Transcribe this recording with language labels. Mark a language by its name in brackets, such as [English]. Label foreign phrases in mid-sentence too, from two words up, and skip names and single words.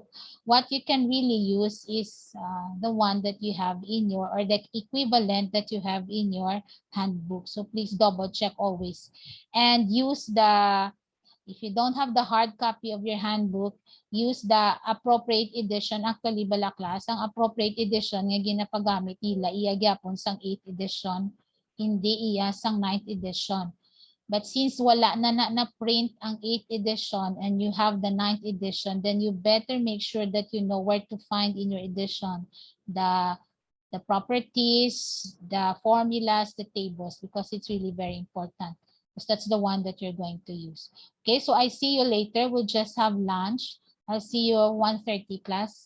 [English] What you can really use is the one that you have in your, or the equivalent that you have in your handbook. So please double check always. And use the, if you don't have the hard copy of your handbook, use the appropriate edition. Actually, [Hiligaynon] bala class, ang appropriate edition nga ginapagamit nila, iya gyapon sang [English] 8th edition, [Hiligaynon] hindi iya sang [English] 9th edition. But since [Hiligaynon] wala na [English] print ang 8th edition and you have the 9th edition, then you better make sure that you know where to find in your edition the properties, the formulas, the tables, because it's really very important. Because that's the one that you're going to use. Okay, so I see you later. We'll just have lunch. I'll see you at 1:30 class.